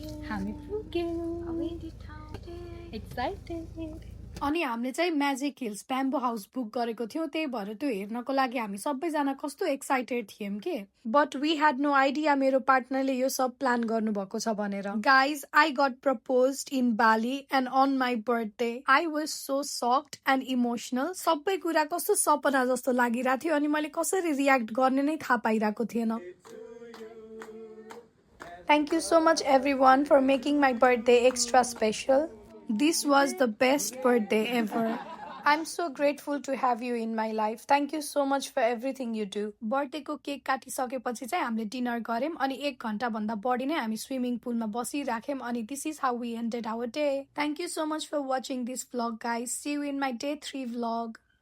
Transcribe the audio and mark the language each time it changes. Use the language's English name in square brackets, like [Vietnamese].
[Nepali] हामी पुग्यौं, एक्साइटेड। अनि हामीले चाहिँ magic hills bamboo house book गरेको थियौं, त्यही भएर त्यो हेर्नको लागि हामी सबैजना कस्तो एक्साइटेड थियौं के। [English] but we had no idea [Nepali] मेरो पार्टनरले यो सब प्लान गर्नु भएको छ भनेर। [English] Guys, I got proposed in Bali and on my birthday. I was so shocked and emotional. [Nepali] सबै कुरा कस्तो सपना जस्तो लागिरहेको थियो अनि मैले कसरी रियाक्ट गर्ने नै थाहा पाइरहेको थिएन। [English] Thank you so much everyone for making my birthday extra special. This was the best birthday ever. I'm so grateful to have you in my life. Thank you so much for everything you do. Birthday [Nepali] को cake काटिसकेपछि चाहिँ हामीले dinner गर्यौं अनि 1 घण्टा भन्दा बढी नै हामी स्विमिङ पुलमा बसिराख्यौं अनि [English] this is how we ended our day. Thank you so much for watching this vlog guys. See you in my day 3 vlog.